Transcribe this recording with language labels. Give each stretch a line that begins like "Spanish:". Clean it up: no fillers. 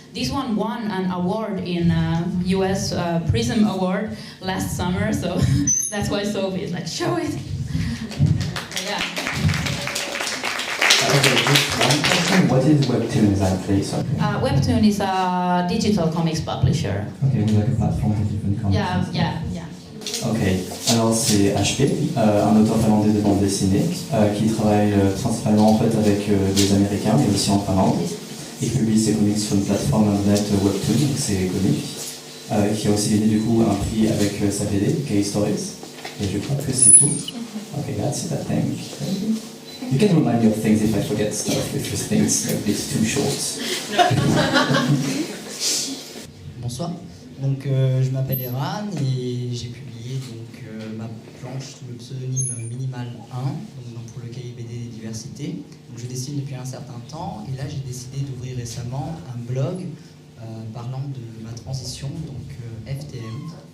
English: This one won an award in US Prism Award last summer, so that's why Sophie is like, show it. Yeah. Okay, just one question. What is Webtoon exactly? Sorry. Webtoon is a digital comics publisher. Okay, with like a platform for different comics. Yeah.
French: Ok, alors c'est HP, un auteur finlandais de bande dessinée qui travaille principalement en fait avec des Américains mais aussi en Finlande et qui publie ses comics sur une plateforme internet Webtoon, donc c'est comics, qui a aussi gagné du coup un prix avec sa BD, Gay Stories, et je crois que c'est tout.
English: Ok, that's it, I think. You can remind me of things if I forget stuff, if you think it's too short.
French: Bonsoir, donc je m'appelle Eran et j'ai publié ma planche sous le pseudonyme Minimal 1, donc pour le cahier BD des diversités. Donc je dessine depuis un certain temps et là j'ai décidé d'ouvrir récemment un blog parlant de ma transition, donc FTM.